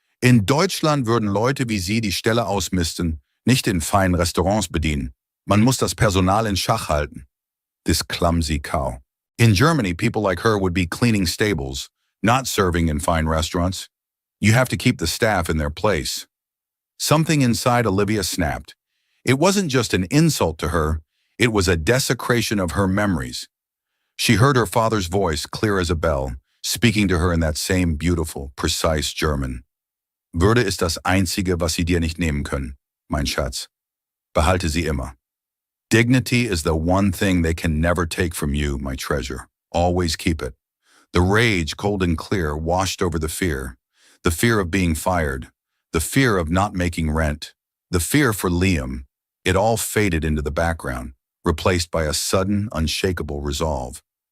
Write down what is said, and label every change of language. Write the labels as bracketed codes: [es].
[de] In Deutschland würden Leute wie Sie die Stelle ausmisten, nicht in feinen Restaurants bedienen. Man muss das Personal in Schach halten. [en] This clumsy cow. In Germany, people like her would be cleaning stables, not serving in fine restaurants. You have to keep the staff in their place. Something inside Olivia snapped. It wasn't just an insult to her, it was a desecration of her memories. She heard her father's voice clear as a bell, speaking to her in that same beautiful, precise German. [de] Würde ist das Einzige, was sie dir nicht nehmen können, mein Schatz. Behalte sie immer. [en] Dignity is the one thing they can never take from you, my treasure. Always keep it. The rage, cold and clear, washed over the fear of being fired, the fear of not making rent, the fear for Liam. It all faded into the background, replaced by a sudden, unshakable resolve.